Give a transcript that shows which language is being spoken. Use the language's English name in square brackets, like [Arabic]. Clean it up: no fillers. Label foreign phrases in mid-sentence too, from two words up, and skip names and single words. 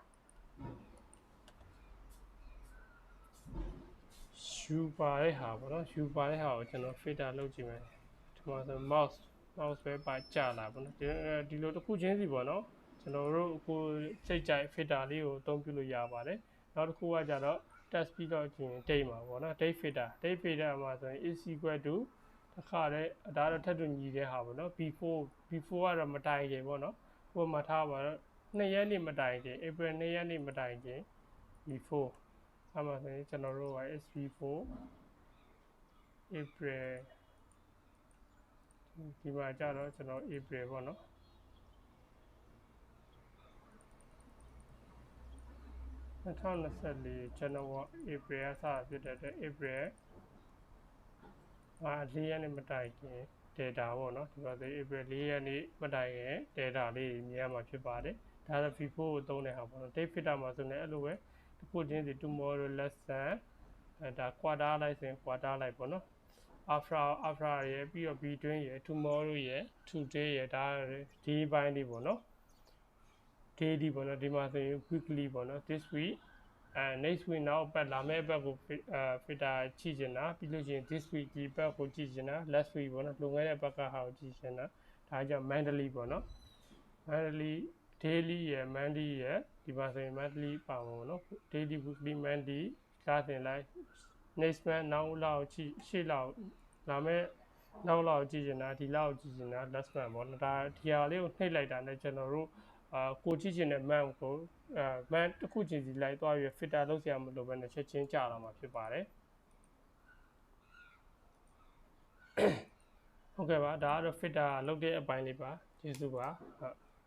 [Burmese] u ပါတဲ့ဟာပေါ့နော် u ပါတဲ့ဟာကိုကျွန်တော် filter လုပ်ကြည့်မယ်ဒီမှာဆို mouse ပဲပါကြာလာပေါ့နော် ဒီလိုတစ်ခုချင်းစီပေါ့နော်ကျွန်တော်တို့အခုစိတ်ကြိုက် filter လေးကိုအသုံးပြုလို့ရပါတယ်နောက်တစ်ခုကကြတော့ test ပြီးတော့ကျင် date မှာပေါ့နော် date filter မှာဆိုရင် [English] is equal to [Burmese] တစ်ခါတည်းဒါတော့ထပ်တူညီတဲ့ဟာပေါ့နော် before ကတော့မတိုင်ခင်ပေါ့နော်ဟိုမှာထားပါတော့2ရက်နေ့မတိုင်ခင် April 2ရက်နေ့မတိုင်ခင် before အဲ့မှာဆိုရင်ကျွန်တော်တို့က [English] is before [Burmese] April ဒီမှာကြတော့ကျွန်တော် April ပေါ့နော်2024 January April ကစဖြစ်တဲ့ April 4ရက်နေ့မတိုင်ခင် data ပေါ့နော်ဒီမှာဆို April 4ရက်နေ့မတိုင်ခင် data လေးမြင်ရမှာဖြစ်ပါတယ်ဒါဆို before ကိုသုံးတဲ့ဟာပေါ့နော် [English] date fitter [Burmese] မှာဆိုရင်အဲ့ လိုပဲတစ်ခုချင်းစီ [English] tomorrow lesson [Burmese] ဒါ quarter လိုက်ဆိုရင် quarter လိုက်ပေါ့နော် after ရယ်ပြီးတော့ between ရယ် tomorrow ရယ် today ရယ်ဒါ day ပိုင်းလေးပေါ့နော် daily ပေါ့နော်ဒီမှာဆိုရင် weekly ပေါ့နော် this [English] week next week [Burmese] နောက်ပတ်လာမယ့်ပတ်ကိုfilter ကြည့်ချင်တာပြီးလို့ရှိရင် [English] this week [Burmese] ဒီပတ်ကိုကြည့်ချင်တာ [English] last week [Burmese] ပေါ့နော်လွန်ခဲ့တဲ့ ပတ်ကဟာကိုကြည့်ချင်တာဒါကြောင့် monthly ပေါ့နော် [English] monthly daily [Burmese] ရယ် monthly ရယ်ဒီမှာဆိုရင် monthly ပါမှာပေါ့နော် [English] daily weekly monthly [Burmese] ဒါဆိုရင် [English] like next month [Burmese] နောက်လောက်ကြည့်ရှေ့လောက်လာမယ့်နောက်လောက်ကြည့်ချင်တာဒီလောက်ကြည့်ချင်တာ [English] last month [Burmese] ပေါ့နော်ဒါဒီဟာလေးကိုနှိပ်လိုက်တာနဲ့ကျွန်တော်တို့ကိုကြည့်ချင်တဲ့ month ကိုmonth တစ်ခုချင်းစီလိုက်သွားပြီး filter လုပ်စရာမလိုဘဲနဲ့ချက်ချင်းကြာလာမှာဖြစ်ပါတယ်ဟုတ်ကဲ့ပါဒါကတော့ filter လုပ်တဲ့အပိုင်းလေးပါကျေးဇူးပါဟုတ်